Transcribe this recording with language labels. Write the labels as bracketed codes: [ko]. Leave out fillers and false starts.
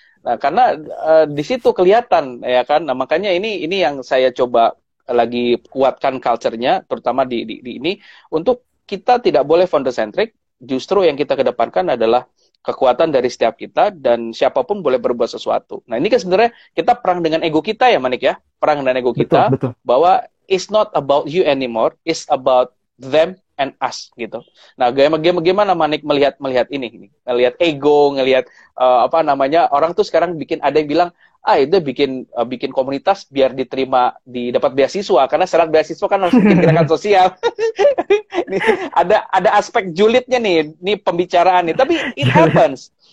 [id] Nah, karena di situ kelihatan ya kan. Nah, makanya ini yang saya coba lagi kuatkan culture-nya, terutama di ini, untuk kita tidak boleh founder centric. Justru yang kita kedepankan adalah kekuatan dari setiap kita dan siapapun boleh berbuat sesuatu. Nah, ini kan sebenarnya kita perang dengan ego kita ya, Manik ya. Perang dengan ego betul, kita betul, bahwa [en] it's not about you anymore, it's about them and us [id] gitu. Nah, gimana Manik melihat ini, melihat ego, ngelihat apa namanya, orang tuh sekarang ada yang bilang, itu bikin komunitas biar diterima, dapat beasiswa, karena syarat beasiswa kan harus bikin gerakan sosial. Ini ada aspek julidnya nih pembicaraan nih, tapi [en] it happens.